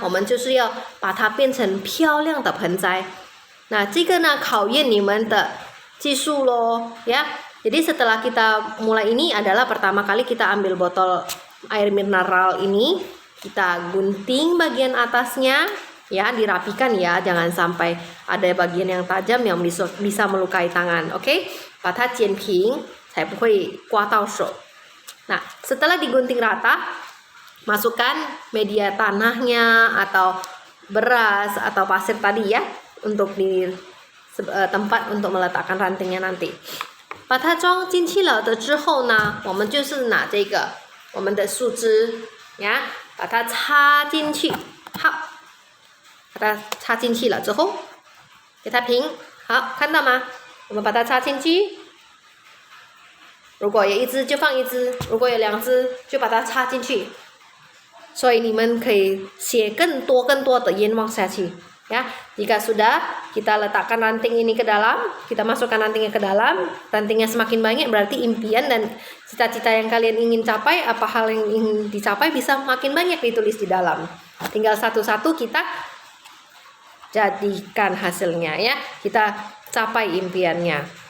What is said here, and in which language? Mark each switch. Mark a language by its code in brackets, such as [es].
[zh] 我们就是要把它变成漂亮的盆栽。那这个呢，考验你们的技术咯，ya. [id] Jadi setelah kita mulai ini adalah pertama kali kita ambil botol air mineral ini, kita gunting bagian atasnya. Ya, dirapikan ya, jangan sampai ada bagian yang tajam yang bisa melukai tangan, oke? [zh] 把它剪平才不会刮到手。 [id] Nah, setelah digunting rata, masukkan media tanahnya atau beras atau pasir tadi ya, untuk di tempat untuk meletakkan rantingnya nanti. [zh] 把它装进去了的之后呢，我们就是拿这个我们的树枝呀，把它插进去，好。把它插进去了之后，给它平，好，看到吗？我们把它插进去。如果有一只就放一只，如果有两只就把它插进去。所以你们可以写更多的愿望下去，ya. [id] Jika sudah kita letakkan ranting ini ke dalam, kita masukkan rantingnya ke dalam, rantingnya semakin banyak berarti impian dan cita-cita yang kalian ingin capai, apa hal yang ingin dicapai bisa makin banyak ditulis di dalam. Tinggal satu-satu kita jadikan hasilnya ya, kita capai impiannya.